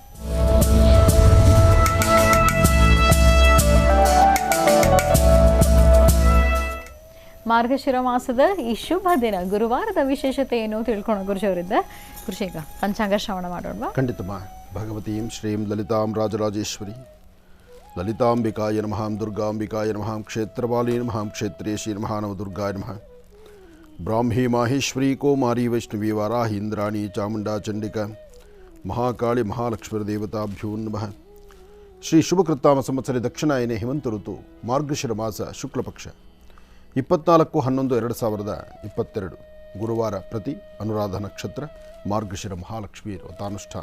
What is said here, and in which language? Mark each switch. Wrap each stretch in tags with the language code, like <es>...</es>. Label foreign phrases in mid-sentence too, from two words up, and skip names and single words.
<kn>ಮಾರ್ಗಶಿರ ಮಾಸದ ಈ ಶುಭ ದಿನ ಗುರುವಾರದ ವಿಶೇಷತೆ ಏನು ತಿಳ್ಕೊಳ್ಳೋ ಗುರುಜವರಿದ್ದ ಕೃಷಿಕ ಪಂಚಾಂಗ ಶ್ರವಣ ಮಾಡೋಣ.</kn> <sa>ಖಂಡಿತಮ್ಮ. ಭಗವತೀಂ ಶ್ರೀಂ ಲಲಿತಾಂ ರಾಜರಾಜೇಶ್ವರಿ ಲಲಿತಾಂಬಿಕಾಯ ನಮಃ, ದುರ್ಗಾಂಬಿಕಾಯ ನಮಃ, ಕ್ಷೇತ್ರಪಾಲಿ ನಮಃ, ಕ್ಷೇತ್ರೇಶಿ ನಮಃ, ನವ ದುರ್ಗಾಯ ನಮಃ. ಬ್ರಾಹ್ಮೀ ಮಾಹೇಶ್ವರಿ ಕೌಮಾರಿ ವೈಷ್ಣವಿ ವಾರಾಹಿ ಇಂದ್ರಾಣಿ ಚಾಮುಂಡಾ ಚಂಡಿಕಾ ಮಹಾಕಾಳಿ ಮಹಾಲಕ್ಷ್ಮೀ ದೇವತಾಭ್ಯೋ ನಮಃ. ಶ್ರೀ ಶುಭಕೃತ್ತಾಮ ಸಂವತ್ಸರಿ ದಕ್ಷಿಣಾಯನೆ ಹೇಮಂತ ಋತು ಮಾರ್ಗಶಿರ ಮಾಸ ಶುಕ್ಲಪಕ್ಷ 24/11/2022 ಗುರುವಾರ ಪ್ರತಿ ಅನುರಾಧ ನಕ್ಷತ್ರ ಮಾರ್ಗಶಿರ ಮಹಾಲಕ್ಷ್ಮಿ ವ್ರತಾನುಷ್ಠಾನ.</sa>